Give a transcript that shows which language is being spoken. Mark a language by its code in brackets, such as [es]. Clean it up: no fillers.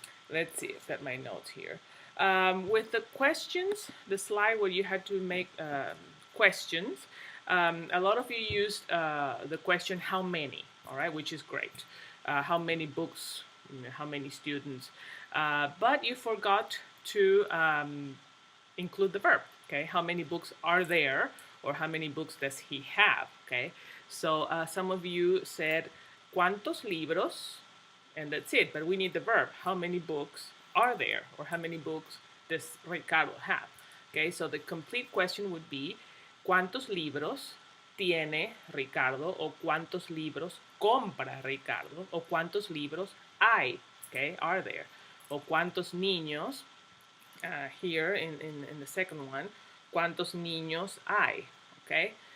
[en] Let's see, I've got my notes here. With the questions, the slide where you had to make questions, a lot of you used the question, how many, all right, which is great. How many books, how many students, but you forgot to include the verb, okay? How many books are there, or how many books does he have, okay? So some of you said, [es] ¿cuántos libros? [en] And that's it, but we need the verb. How many books are there, or how many books does Ricardo have? Okay, so the complete question would be, [es] ¿cuántos libros tiene Ricardo, o cuántos libros compra Ricardo, o cuántos libros hay, okay, [en] are there, [es] o cuántos niños, [en] here in the second one, [es] cuántos niños hay, okay.